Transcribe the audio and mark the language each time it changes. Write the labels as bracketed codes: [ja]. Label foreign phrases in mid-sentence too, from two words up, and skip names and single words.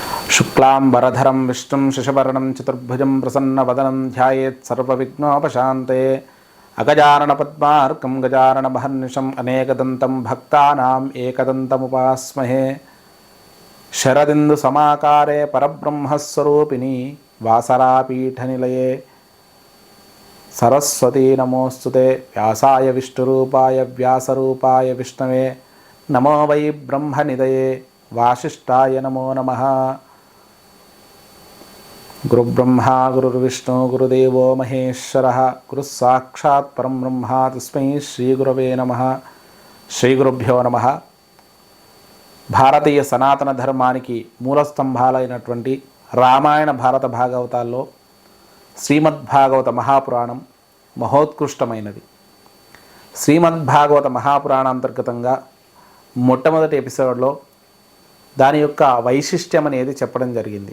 [sa] शुक्लांबरधरं विष्णुं शशिवर्णं चतुर्भुजं प्रसन्नवदनं ध्यायेत् सर्वविघ्नोपशान्ते अगजाननपद्मार्कं गजाननमहर्निशम् अनेकदन्तं भक्तानाम् एकदन्तमुपास्महे शरदिन्दुसमाकारे परब्रह्मस्वरूपिणी वासरापीठनिलये सरस्वती नमोस्तुते व्यासाय विष्णुरूपाय व्यासरूपाय विष्णवे नमो वै ब्रह्मनिधये वासिष्ठाय नमो नमः। गुरुब्रह्मा गुरुर्विष्णु गुरुदेवो महेश्वरः गुरुस्साक्षात् परं ब्रह्म तस्मै श्रीगुरवे नमः। శ్రీగురుభ్యో నమః. [te] భారతీయ సనాతన ధర్మానికి మూలస్తంభాలైనటువంటి రామాయణ భారత భాగవతాల్లో శ్రీమద్భాగవత మహాపురాణం మహోత్కృష్టమైనది. శ్రీమద్భాగవత మహాపురాణం అంతర్గతంగా మొట్టమొదటి ఎపిసోడ్లో దాని యొక్క వైశిష్ట్యం అనేది చెప్పడం జరిగింది.